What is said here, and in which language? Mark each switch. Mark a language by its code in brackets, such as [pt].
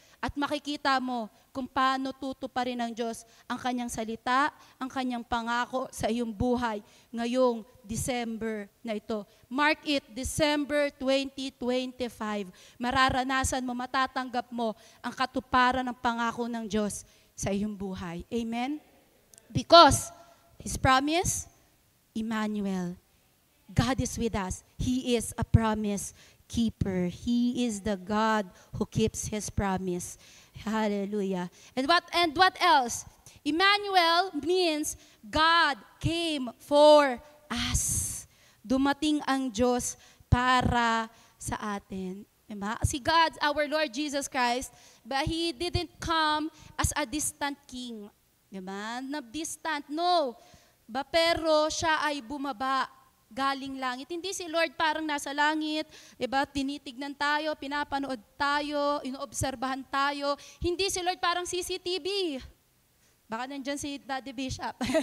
[tl] At makikita mo kung paano tutuparin ng Diyos ang kanyang salita, ang kanyang pangako sa iyong buhay ngayong December na ito. [en] Mark it, December 2025. [tl] Mararanasan mo, matatanggap mo ang katuparan ng pangako ng Diyos sa iyong buhay. Amen? [en] Because His promise, Emmanuel, God is with us. He is a promise keeper. He is the God who keeps His promise. Hallelujah. And what else? Emmanuel means God came for us. [tl] Dumating ang Diyos para sa atin. Diba? [en] Si God, our Lord Jesus Christ, but He didn't come as a distant king. [tl] Diba? Na distant, no. Pero siya ay bumaba galing langit. Hindi si Lord parang nasa langit, diba? Tinitignan tayo, pinapanood tayo, inoobserbahan tayo. Hindi si Lord parang CCTV. Baka nandyan si Daddy Bishop.